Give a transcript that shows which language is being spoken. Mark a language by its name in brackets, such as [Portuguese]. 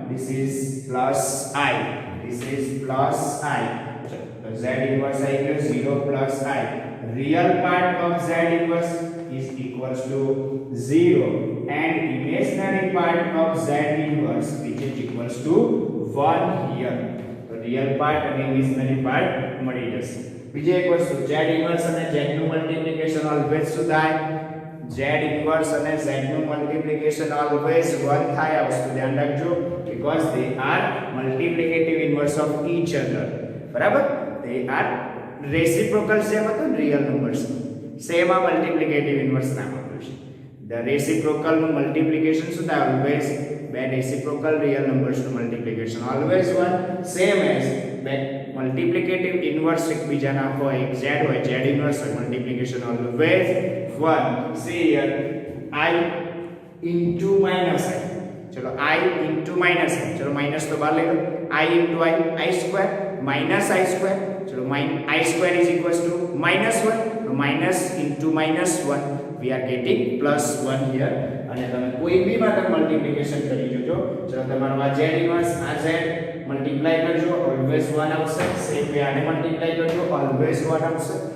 [English] This is plus I. So z inverse I equals 0 plus I. Real part of z inverse is equals to 0 and imaginary part of z inverse which is equals to 1 here. So real part and imaginary part [Gujarati] મળી જશે. બીજી એક વસ્તુ z inverse અને z નું multiplication always શું થાય? z inverse અને z નું મલ્ટીપ્લિકેશન ઓલવેઝ 1 થાય. આ વસ્તુ ધ્યાન રાખજો [English] because they are multiplicative inverse of each other. [Gujarati] બરાબર? [English] They are reciprocal same [Gujarati] હતું [English] real numbers. [Gujarati] Same આ multiplicative inverse નામ આપ્યું છે. [English] The reciprocal નું multiplication [Gujarati] શું થાય? [English] Always બે reciprocal real numbers નું multiplication always 1. Same as બે multiplicative inverse [Gujarati] એકબીજાના હોય [English] z હોય z inverse હોય multiplication always 1. See here I into minus I. [Hindi] चलो [English] I into minus I. चलो minus [Hindi] तो बाहर ले लो. [English] I into I square minus I square. [Hindi] चलो [English] I square is equals to minus 1. So minus into minus 1 we are getting plus 1 here. [Gujarati] અને તમે કોઈ બી માટે મલ્ટીપ્લિકેશન કરી જોજો. ચલો તમારો આ z ઇન્વર્સ આ z મલ્ટીપ્લાય કરજો ઓલવેઝ 1 આવશે. સેમ વે આને મલ્ટીપ્લાય કરજો ઓલવેઝ 1 આવશે.